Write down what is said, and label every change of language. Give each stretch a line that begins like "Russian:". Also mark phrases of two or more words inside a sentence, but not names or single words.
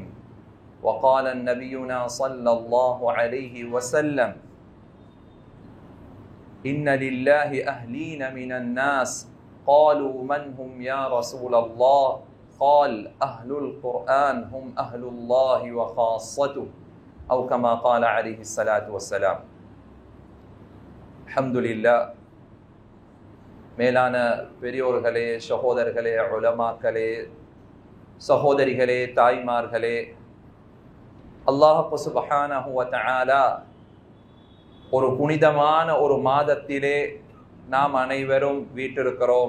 Arabic: وقال النبينا صلى الله عليه وسلم: إن لله أهلين من الناس. قالوا من هم يا رسول الله؟ قال: أهل القرآن هم أهل الله وخاصته أو كما قال عليه الصلاة والسلام. الحمد لله.
Tamil: மேலான பெரியோர்களே, சகோதரர்களே, உலமாக்களே, சகோதரிகளே, தாய்மார்களே, அல்லாஹ்
Arabic: سبحانه وتعالى
Tamil: ஒரு புனிதமான ஒரு மாதத்திலே நாம் அனைவரும் வீற்றிருக்கிறோம்.